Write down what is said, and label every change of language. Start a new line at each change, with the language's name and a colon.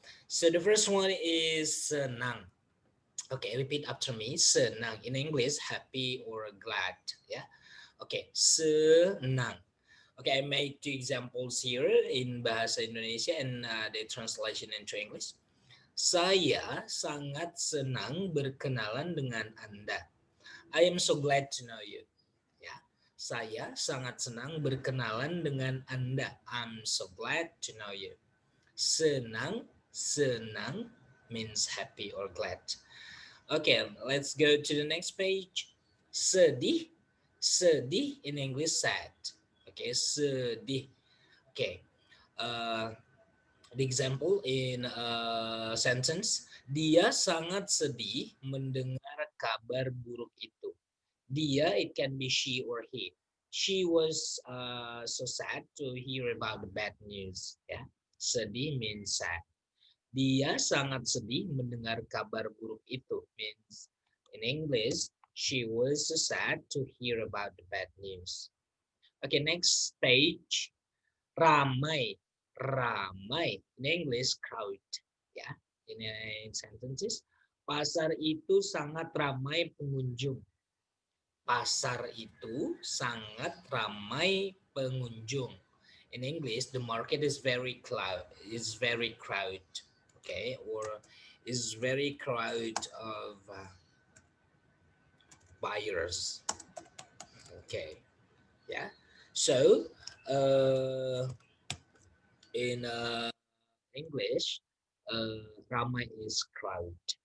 English: So the first one is senang. Okay, repeat after me. Senang in English happy or glad. Yeah. Okay, senang. Okay, I made two examples here in Bahasa Indonesia and the translation into English.
Indonesian: Saya sangat senang berkenalan dengan Anda.
English: I am so glad to know you.
Indonesian: Ya, saya sangat senang berkenalan dengan Anda.
English: I'm so glad to know you. Senang, senang means happy or glad. Okay, let's go to the next page. Sedih, sedih in English sad. Okay, sedih. Okay, uh, the example in a sentence,
Indonesian: dia sangat sedih mendengar kabar buruk itu.
English: Dia, it can be she or he. She was so sad to hear about the bad news. Ya, sedih means sad.
Indonesian: Dia sangat sedih mendengar kabar buruk itu.
English: Means in English, she was so sad to hear about the bad news. Okay, next page. Ramai, ramai. In English, crowd. Ya, in sentences.
Indonesian: Pasar itu sangat ramai pengunjung. Pasar itu sangat ramai pengunjung.
English: In English, the market is very crowded, okay, or is very crowd of buyers. Okay, yeah. So, uh, in English, ramai is crowd.